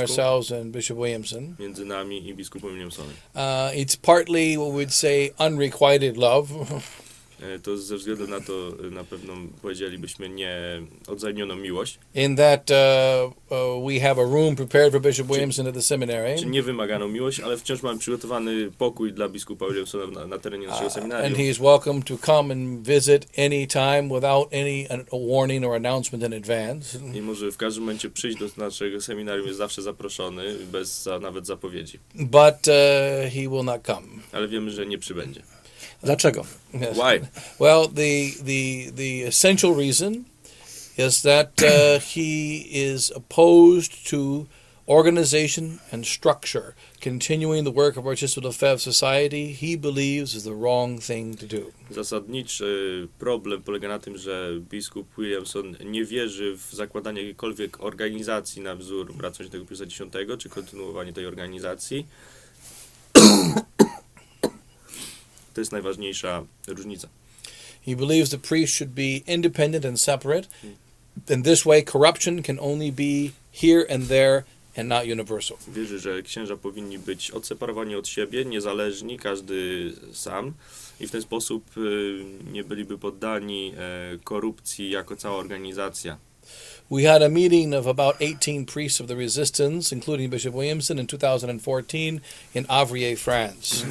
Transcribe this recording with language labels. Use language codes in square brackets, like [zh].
[en] ourselves and Bishop Williamson. [pl] między nami i biskupem Williamsonem. [en] It's partly what we'd say unrequited love. [pl] To ze względu na to, na pewno powiedzielibyśmy, nie odzajmioną miłość, [en] In that we have a room prepared for Bishop Williamson at the seminary, [pl] czy niewymaganą miłość, ale wciąż mamy przygotowany pokój dla biskupa Williamsona na terenie naszego [en] and [pl] seminarium. [en] he is welcome to come and visit any time without any warning or announcement in advance. [pl] I może w każdym momencie przyjść do naszego seminarium, jest zawsze zaproszony, bez nawet zapowiedzi. [en] But he will not come. [pl] Ale wiemy, że nie przybędzie. Dlaczego? [en] Yes. Why? Well, the essential reason is that he is opposed to organization and structure, continuing the work of Archbishop Lefebvre's society. He believes is the wrong thing to do. [pl] Zasadniczy problem polega na tym, że biskup Williamson nie wierzy w zakładanie jakiejkolwiek organizacji na wzór Bractwa Św. Piusa X, czy kontynuowanie tej organizacji. To jest najważniejsza różnica. [en] He believes the priest should be independent and separate. In this way, corruption can only be here and there and not universal. [pl] Wierzy, że księża powinni być odseparowani od siebie, niezależni, każdy sam, i w ten sposób nie byliby poddani korupcji jako cała organizacja. [en] We had a meeting of about 18 priests of the resistance, including Bishop Williamson, in 2014 in Avrier, France.